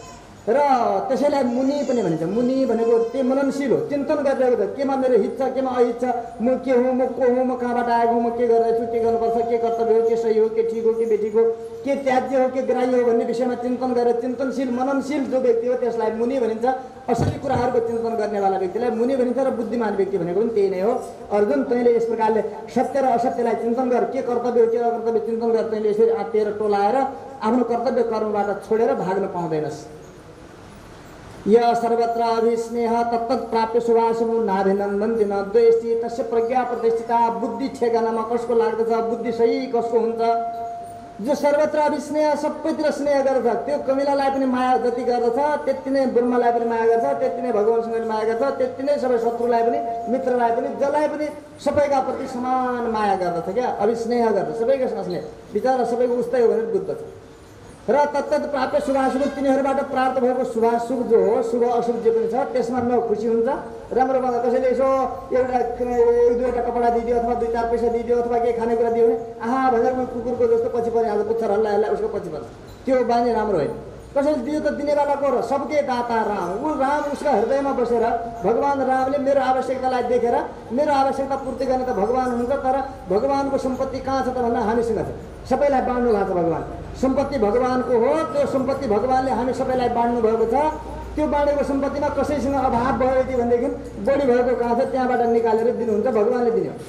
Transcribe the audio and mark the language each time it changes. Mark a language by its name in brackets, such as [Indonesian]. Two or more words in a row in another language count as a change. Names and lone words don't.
[Nepali] त्यसलाई र त्यसैलाई मुनि पनि भनिन्छ। मुनि भनेको त्यो मननशील हो, चिन्तन गरिरहेको छ, केमा मेरो हित छ, केमा अहित छ, म के हुँ, म को हुँ, म कहाँबाट आएको हुँ, म के गरिरहेछु, के गर्नुपर्छ, के कर्तव्य हो, के सही हो, के ठिक हो, के बेठिक हो, के त्याज्य हो, के ग्राह्य हो भन्ने विषयमा चिन्तन गरेर चिन्तनशील मननशील जो व्यक्ति हो त्यसलाई मुनि भनिन्छ। असली कुराहरूको चिन्तन गर्नेवाला व्यक्तिलाई मुनि भनिन्छ। र बुद्धिमान व्यक्ति भनेको पनि त्यही नै हो। अर्जुन, तैँले यस प्रकारले सत्य र असत्यलाई चिन्तन गर, के कर्तव्य हो, के अकर्तव्य चिन्तन गर। तैँले यसरी आत्तिएर टोलाएर आफ्नो कर्तव्य कर्मबाट छोडेर भाग्न पाउँदैनस्। [Sanskrit] य सर्वत्र अभिस्नेह तत्तत् प्राप्य शुभाशुभं नाभिनन्दन्ति न द्वेष्टि तस्य प्रज्ञा प्रतिष्ठिता। [Nepali] बुद्धि ठेगानामा कसको लाग्दछ, बुद्धि सही कसको हुन्छ, जो [Sanskrit] सर्वत्र अभिस्नेह [Nepali] सबैतिर स्नेह गर्दछ, त्यो कमिलालाई पनि माया जति गर्दछ त्यति नै ब्रह्मलाई पनि माया गर्छ, त्यति नै भगवानसँग पनि माया गर्छ, त्यति नै सबै शत्रुलाई पनि मित्रलाई पनि जसलाई पनि सबैका प्रति समान माया गर्दछ। क्या अभिस्नेह गर्दछ, सबैका स्नेह विचार सबैको उस्तै हो भनेर बुझ्दछ। [Sanskrit] र तत्तत् प्राप्य शुभाशुभ, [Nepali] तिनीहरूबाट प्राप्त भएको शुभाशुभ जो हो, शुभ अशुभ जे पनि छ त्यसमा न खुसी हुन्छ, राम्रो भन्दा कसैले यसो एउटा एक दुईवटा कपडा दिइदियो अथवा 2-4 पैसा दिइदियो अथवा केही खानेकुरा दियो भने आहा भनेर म कुकुरको जस्तो पछि परिहाल्छ, पुच्छर हल्ला हल्ला उसको पछि पर्छ, त्यो बानी राम्रो होइन। कसैले दियो त दिनेवाला को र [Hindi] सबके दाता राम। [Nepali] ऊ राम उसका हृदयमा बसेर भगवान रामले मेरो आवश्यकतालाई देखेर मेरो आवश्यकता पूर्ति गर्ने त भगवान हुनुहुन्छ, तर भगवानको सम्पत्ति कहाँ छ त भन्दा हामीसँग छ। सबैलाई बाँड्नु भएको छ भगवान, सम्पत्ति भगवानको हो, त्यो सम्पत्ति भगवानले हामी सबैलाई बाँड्नु भएको छ। त्यो बाँडेको सम्पत्तिमा कसैसँग अभाव भयो यदि भनेदेखि बढी भएको कहाँ छ त्यहाँबाट निकालेर दिनुहुन्छ, भगवानले दिने हो।